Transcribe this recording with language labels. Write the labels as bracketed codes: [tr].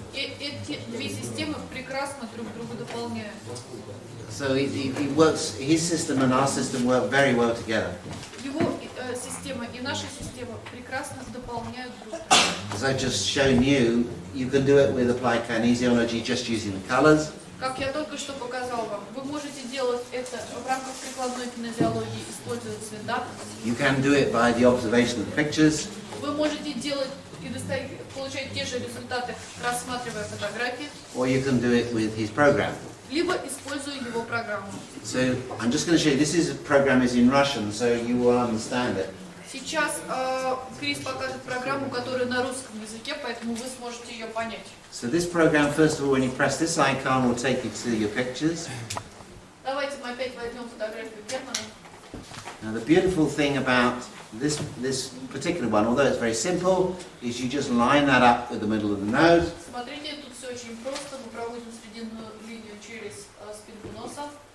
[ru] И эти две системы прекрасно друг друга дополняют. [en] So it works, his system and our system work very well together. [ru] Его система и наша система прекрасно дополняют друг друга. [en] As I've just shown you, you can do it with applied kinesiology just using the colors. [ru] Как я только что показал вам, вы можете делать это в рамках прикладной кинезиологии, используя цвета. [en] You can do it by the observation of the pictures. [ru] Вы можете делать и получать те же результаты, рассматривая фотографии, [en] Or you can do it with his program. [ru] либо используя его программу. [en] So I'm just going to show you, program is in Russian, so you will understand it. [ru] Сейчас Крис покажет программу, которая на русском языке, поэтому вы сможете ее понять. [en] So this program, first of all, when you press this icon, will take you to your pictures. [ru] Давайте мы опять возьмем фотографию Германа. [en] Now the beautiful thing about this particular one, although it's very simple, is you just line that up with the middle of the nose. [ru] Смотрите, тут все очень просто. Мы проводим срединную линию через спинку носа.